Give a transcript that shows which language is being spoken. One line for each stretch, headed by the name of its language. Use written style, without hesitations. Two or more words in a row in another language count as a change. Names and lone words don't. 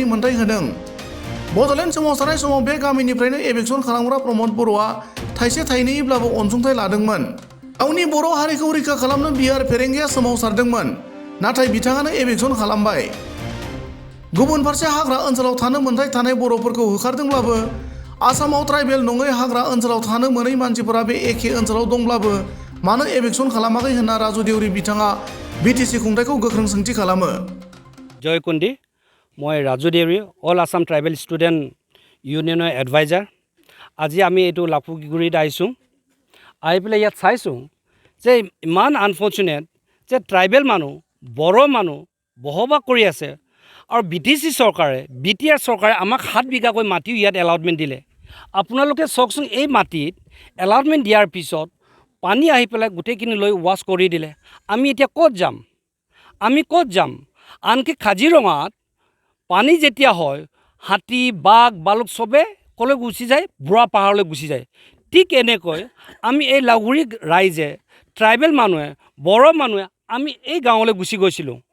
Bodo: मोन्थाइ होदों बड'लेण्ड सोमावसारनाय समाव बे गामिनिफ्रायनो एभिक्सन खालामग्रा प्रमद बर'आ थाइसे थाइनैब्लाबो अनसुंथाइ लादोंमोन गावनि बर' हारिखौ रैखा खालामनो बिआर फेरेंगाया सोमावसारदोंमोन नाथाय बिथाङानो एभिक्सन खालामबाय गुबुन फारसे हाग्रा ओनसोलाव थानो मोन्थाइ थानाय बर'फोरखौ होखारदोंब्लाबो आसामाव ट्राइबेल नङै हाग्रा ओनसोलाव थानो मोनै मानसिफोरा बे एखे ओनसोलाव दंब्लाबो मानो एभिक्सन खालामाखै होनना राजु देउरि बिथाङा BTC खुंथायखौ गोख्रों सोंथि खालामो
Assamese: जय कुन्दी मैं राजु देउरी
English: All Assam Tribal Student
Assamese: यूनियনৰ एडभाइजार আজি আমি এইটো লাফুগুৰিত আহিছোঁ আহি পেলাই ইয়াত চাইছোঁ যে ইমান আনফৰ্চুনেট যে ট্ৰাইবেল মানুহ বড়ো মানুহ বসবাস কৰি আছে আৰু BTC চৰকাৰে BTR চৰকাৰে আমাক 7 বিঘাকৈ মাটি ইয়াত এলাউটমেণ্ট দিলে আপোনালোকে চাওকচোন এই মাটিত এলাউটমেণ্ট দিয়াৰ পিছত পানী আহি পেলাই গোটেইখিনি লৈ ৱাছ কৰি দিলে আমি এতিয়া ক'ত যাম আনকি কাজিৰঙাত পানী যেতিয়া হয় হাতী বাঘ বালুক সবে কলৈ গুচি যায় বুঢ়া পাহাৰলৈ গুচি যায় ঠিক এনেকৈ আমি এই লাগুৰি ৰাইজে ট্ৰাইবেল মানুহে বড়ো মানুহে আমি এই গাঁৱলৈ গুচি গৈছিলোঁ